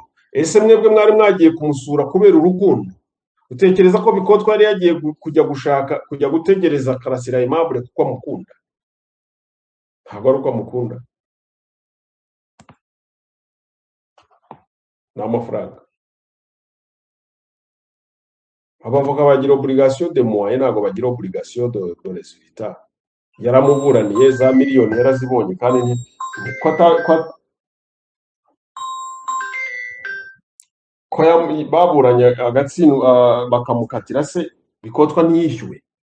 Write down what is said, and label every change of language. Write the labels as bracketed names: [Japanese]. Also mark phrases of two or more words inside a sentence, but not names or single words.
[Kinyarwanda] Ese mwebwe mwari mwagiye kumusura kubera urukundo? Utekereza ko Bikotwa yari yagiye kujya gutegereza Karasira Aimable kuko amukunda? Ntabwo ari uko amukunda, ni amafaranga. Abavoka bagira [French] obligation de moyen, [Kinyarwanda] ntabwo bagira [French] obligation de resultat. [Kinyarwanda] Yaramuburaniye za miliyoni yarazibonye kandi ko baburanye agatsino bakamukatira se Bikotwa ntiyishyuwe.